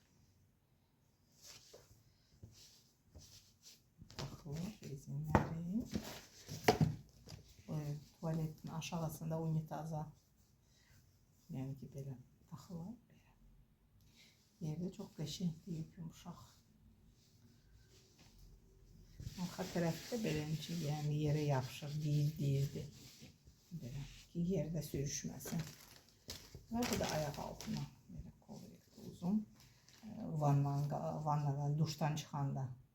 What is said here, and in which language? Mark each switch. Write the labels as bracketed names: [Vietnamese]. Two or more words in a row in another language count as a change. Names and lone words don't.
[Turkish] Bakın rezinleri. Tuvaletin aşağısında unitaza yani ki böyle takılır. [Azerbaijani] Yerde çok qəşəngdir, yumuşaq. Arxa tərəfdə beləncə, yəni yerə yapışır, deyildi. Belə ki, yerdə sürüşməsin. Və bu da ayaq altına belə kovrekdir uzun. Vannadan, duşdan çıxanda.